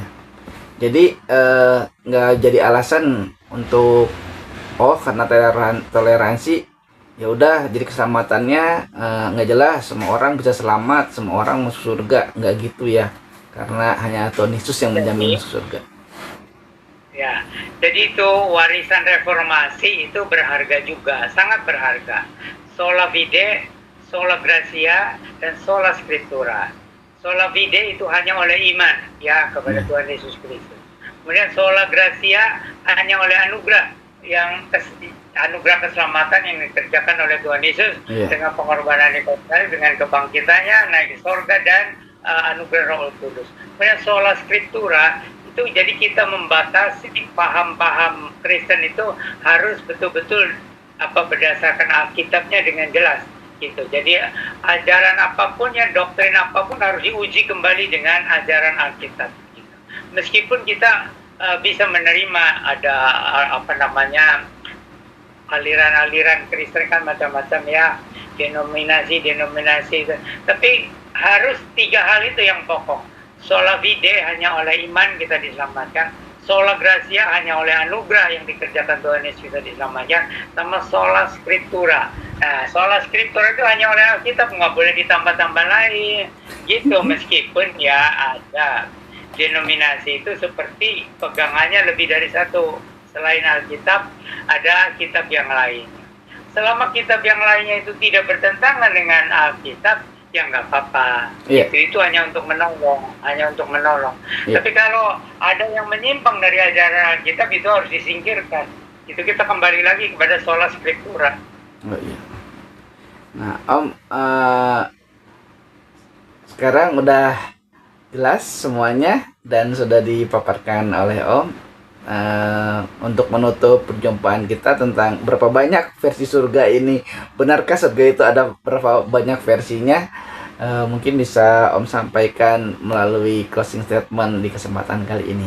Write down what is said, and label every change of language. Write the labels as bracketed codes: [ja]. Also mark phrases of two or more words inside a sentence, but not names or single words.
[id] Jadi nggak jadi alasan untuk karena toleransi ya udah jadi keselamatannya nggak jelas, semua orang bisa selamat, semua orang masuk surga, nggak gitu ya. Karena hanya Tuhan Yesus yang menjamin masuk surga. Ya, jadi itu warisan reformasi itu berharga juga, sangat berharga. [la] Sola fide, sola gratia, dan sola scriptura. Sola fide [id] itu hanya oleh iman ya kepada Tuhan Yesus Kristus. Kemudian [la] sola gratia [id] hanya oleh anugerah, yang anugerah keselamatan yang dikerjakan oleh Tuhan Yesus dengan pengorbanan di kayu salib, dengan kebangkitannya naik ke surga dan anugerah Roh Kudus. Kemudian [la] sola scriptura [id] itu jadi kita membatasi paham-paham Kristen itu harus betul-betul berdasarkan Alkitabnya dengan jelas gitu. Jadi ajaran apapun ya, doktrin apapun harus diuji kembali dengan ajaran Alkitab gitu. Meskipun kita bisa menerima ada aliran-aliran Kristen kan macam-macam ya, denominasi, tapi harus 3 hal itu yang pokok. [la] Sola fide [id] hanya oleh iman kita diselamatkan, [la] sola gratia [id] hanya oleh anugerah yang dikerjakan Tuhan Yesus kita diselamatkan, sama [la] sola scriptura. [id] Nah, [la] sola scriptura [id] itu hanya oleh Alkitab, nggak boleh ditambah-tambah lain gitu. Meskipun ya ada denominasi itu seperti pegangannya lebih dari satu, selain Alkitab ada kitab yang lain. Selama kitab yang lainnya itu tidak bertentangan dengan Alkitab, ya nggak apa-apa. Itu hanya untuk menolong, Tapi kalau ada yang menyimpang dari ajaran Alkitab, itu harus disingkirkan. Itu kita kembali lagi kepada [la] sola scriptura. [id] Nah Om, sekarang udah jelas semuanya dan sudah dipaparkan oleh Om. Untuk menutup perjumpaan kita tentang berapa banyak versi surga ini, benarkah surga itu ada berapa banyak versinya, mungkin bisa Om sampaikan melalui [en] closing statement [id] di kesempatan kali ini.